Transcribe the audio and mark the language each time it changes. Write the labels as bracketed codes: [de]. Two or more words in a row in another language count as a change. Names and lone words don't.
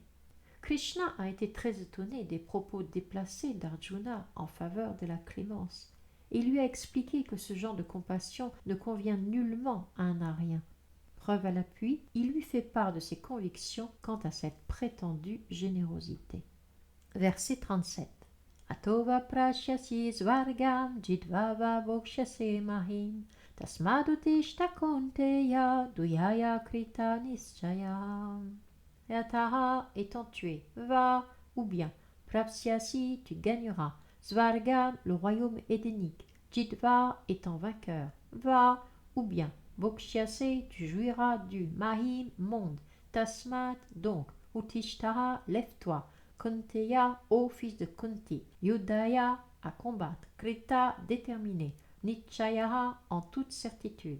[fr] Krishna a été très étonné des propos déplacés d'Arjuna en faveur de la clémence et lui a expliqué que ce genre de compassion ne convient nullement à un arien. Preuve à l'appui, il lui fait part de ses convictions quant à cette prétendue générosité. Verset 37. [sa] Atova prashyasi svargam jidvava bokshase mahim tasmadutishta konteya duyaya krita nischayam. [fr] Yataha étant tué, va ou bien prapsyasi tu gagneras, svargam le royaume édénique, jidva étant vainqueur, va ou bien bokshyase tu jouiras du mahim monde, tasmat donc, utishtaha lève-toi, Konteya, ô fils de Kunti, Yudaya, à combattre, Krita, déterminé, Nichayaha, en toute certitude.